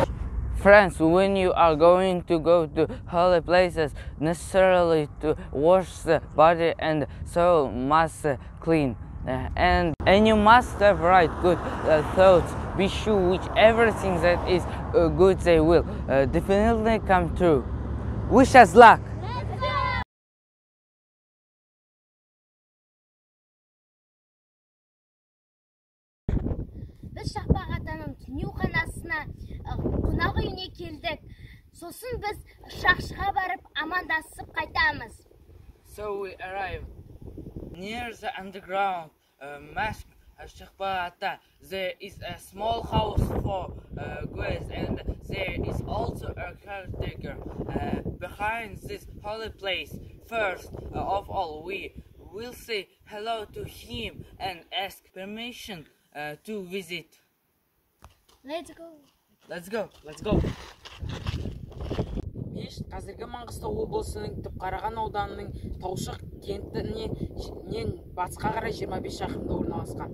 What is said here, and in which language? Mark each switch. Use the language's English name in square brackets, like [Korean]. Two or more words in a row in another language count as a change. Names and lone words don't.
[English] Friends, when you are going to go to holy places, necessarily to wash the body and soul must clean. And you must have right good thoughts. Be sure which everything that is good they will definitely come true. Wish us luck! [Kazakh] Біз Шақпақ Атаның түнеу қанасына қонақ үйіне келдік. Сосын біз Шақшыға барып амандасып қайтамыз. [English] So we arrived near the underground mosque Shaqpaq Ata. There is a small house for guests and there is also a caretaker behind this holy place. First of all, we will say hello to him and ask permission to visit. Let's go. Let's go. Let's go. [Kazakh] Мешіт қазіргі Маңғыстау облысының Түпқараған ауданының Таушық кентінен батысқа қарай 25 шақырымда орналасқан.